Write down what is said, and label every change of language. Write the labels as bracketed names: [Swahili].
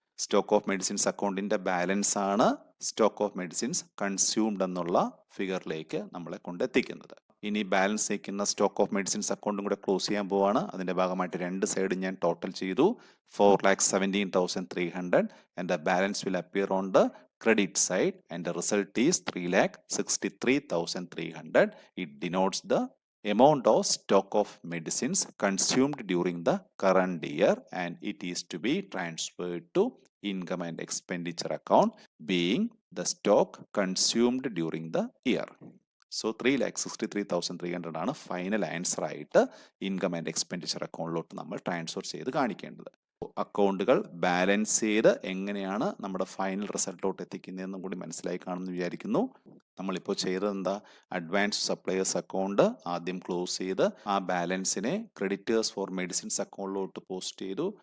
[Malayalam] Stock of medicines അക്കൗണ്ടിന്റെ balance ആണ് stock of medicines consumed എന്നുള്ള ഫിഗറിലേക്ക് നമ്മളെ കൊണ്ടെത്തിക്കുന്നത്. ഇനി ബാലൻസ് നിൽക്കുന്ന സ്റ്റോക്ക് ഓഫ് മെഡിസിൻസ് അക്കൗണ്ടും കൂടെ ക്ലോസ് ചെയ്യാൻ പോവാണ്. അതിന്റെ ഭാഗമായിട്ട് 2 സൈഡും ഞാൻ ടോട്ടൽ ചെയ്തു. [English] 4,17,300 and the balance will appear on the credit side and the result is 3,63,300. It denotes the amount of stock of medicines consumed during the current year and it is to be transferred to income and expenditure account being the stock consumed during the year. [Malayalam] So 3,63,300 ആണ് final answer ആയിട്ട് income and expenditure അക്കൗണ്ടിലോട്ട് നമ്മൾ transfer ചെയ്ത് കാണിക്കേണ്ടത്. അക്കൗണ്ടുകൾ balance ചെയ്ത് എങ്ങനെയാണ് നമ്മുടെ final റിസൾട്ടിലോട്ട് എത്തിക്കുന്നതെന്നും കൂടി മനസ്സിലായി കാണുമെന്ന് വിചാരിക്കുന്നു. നമ്മളിപ്പോൾ ചെയ്തത് എന്താ, അഡ്വാൻസ് സപ്ലയേഴ്സ് അക്കൗണ്ട് ആദ്യം ക്ലോസ് ചെയ്ത് ആ ബാലൻസിനെ ക്രെഡിറ്റേഴ്സ് ഫോർ മെഡിസിൻസ് അക്കൗണ്ടിലോട്ട് പോസ്റ്റ് ചെയ്തു.